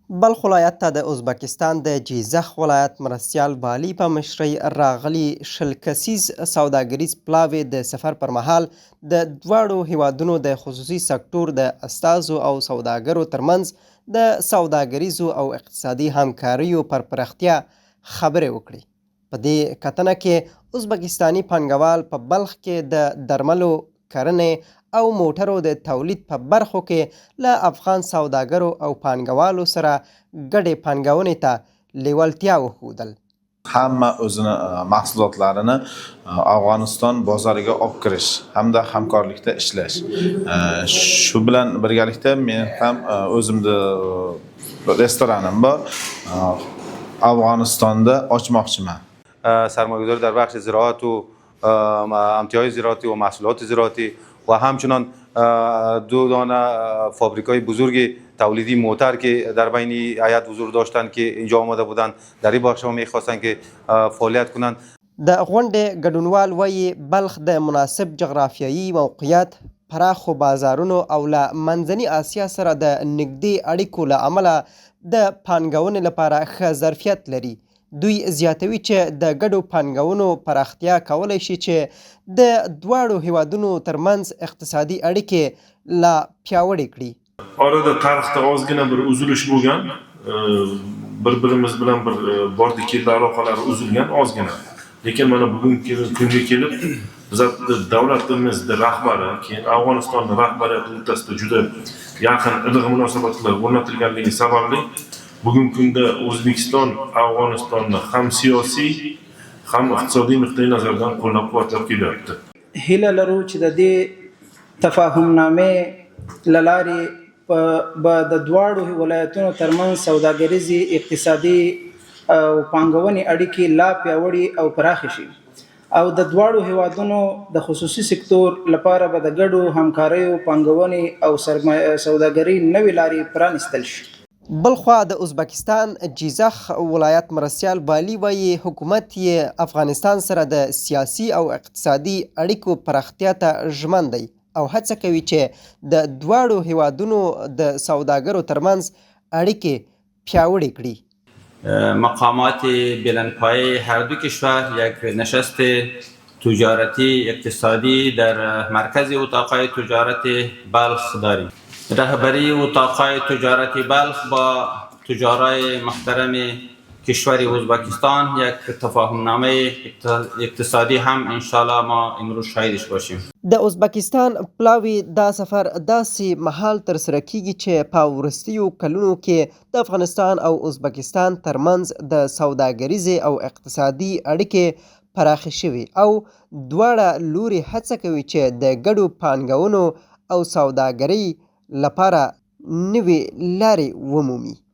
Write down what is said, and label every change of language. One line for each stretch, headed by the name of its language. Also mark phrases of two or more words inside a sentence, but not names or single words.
Pashto: بلخ ولایت ته د ازبکستان د جیزخ ولایت مرستیال والي په مشرۍ راغلي 100 کسیز سوداګریز پلاوی د سفر پر مهال د دواړو هیوادونو د خصوصي سکتور د استازو او سوداګرو ترمنځ د سوداګریزو او اقتصادي همکاریو پر پراختیا خبرې وکړې. په دې کتنه کې ازبکستاني پانګوال په بلخ کې د درملو کرنې او موټرو د تولید په برخو کې له افغان سوداګرو او پانګوالو سره ګډې پانګونې ته لیوالتیا وښودل.
Uzbek: hamma o'zini mahsulotlarini Afg'oniston bozoriga olib kirish hamda hamkorlikda ishlash. Shu bilan birgalikda men ham o'zimni restoranim bor. Afg'onistonda ochmoqchiman.
Persian: سرمایه‌گذاری در بخش زراعت و امتیاز زراعتی و محصولات زراعتی و همچنان دو دانه فابریکای بزرگ تولیدی موتر که در بین هیئت حضور داشتند که اینجا آمده بودند در این بخش می‌خواستند که فعالیت کنند.
Pashto: د غونډې ګډونوال وایي بلخ د مناسب جغرافیایي موقعیت، پراخو بازارونو او له منځني اسیا سره د نږدې اړیکو له امله د پانګونې لپاره ښه ظرفیت لري. دوی زیاتوي چې د ګډو پانګونو پراختیا کولی شي چې د دواړو هیوادونو ترمنځ اقتصادي اړیکې لا پیاوړې کړي.
Uzbek: Orada tarixda ozgina bir uzilish bo'lgan, bir-birimiz bilan bir bordi keldi aloqalari uzilgan ozgina. Lekin mana bugungi kunga kelib biz davlatimizning rahbari, keyin Afg'onistonning rahbariyati o'rtasida juda yaqin iliq munosabatlar o'rnatilganligi sababli bugungi kunda O'zbekiston Afg'onistonni ham siyosiy, ham iqtisodiy nuqtai nazardan qo'llab-quvvatlab kelyapti.
Pashto: هیله لرو چې د دې تفاهمنامې له لارې به د دواړو ولایتونو ترمنځ سوداګریزې، اقتصادي او پانګونې اړیکې لا پیاوړې او پراخې شي او د دواړو هیوادونو د خصوصي سکتور لپاره به د ګډو همکاریو، پانګونې او سوداګرۍ نوې لارې پرانیستل شي. بلخوا د ازبکستان جیزخ ولایت مرستیال والي وایي حکومت یې افغانستان سره د سیاسي او اقتصادي اړیکو پراختیا ته ژمن دی او هڅه کوي چې د دواړو هیوادونو د سوداګرو ترمنځ اړیکې پیاوړې کړي.
Persian: مقامات بلندپایه هر دو کشور یک نشست تجارتی اقتصادی در مرکز اتاقای تجارت بلخ داریم. رهبری اتاقای تجارت بلخ با تجارای محترم کشور ازبکستان یک تفاهمنامه اقتصادی هم انشالله ما امروز شاهدش باشیم.
Pashto: د ازبکستان پلاوی دا سفر داسې مهال ترسره کیږي چې په وروستیو کلونو کې د افغانستان او ازبکستان ترمنځ د سوداګریزې او اقتصادي اړیکې پراخې شوي او دواړه لوري هڅه کوي چې د ګډو پانګونو او سوداګرۍ لپاره نوې لارې ومومي.